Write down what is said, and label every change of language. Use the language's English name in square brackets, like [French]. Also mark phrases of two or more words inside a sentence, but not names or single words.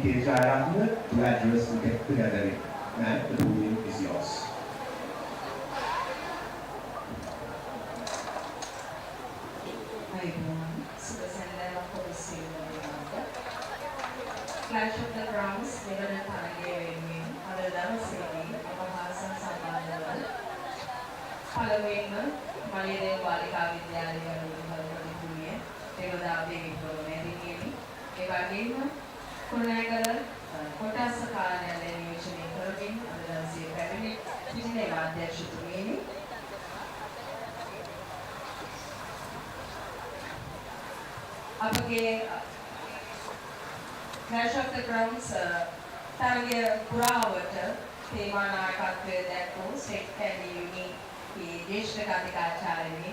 [English] Jairat, to address the gathering. Ma'am, the podium is yours. Hi everyone, Clash of the Crowns, Devanan Thanagewin, Aladam City, Apahasam Samandaval, Palawema, Maliyadeva Balika Vidyalaya, Kurunegala, Kurunegala, [Sinhala] කොටස් කාර්යාලය නියෝජනය කරමින් අද දවසේ පැමිණි සිටින අධ්‍යක්ෂතුමියනි අපගේ Clash of the Crowns තරගය පුරාවට තේමා නායකත්වය දැක්වූ ස්ටේට් කැන්ඩි යුනි දේශක අධිකාචාර්යනි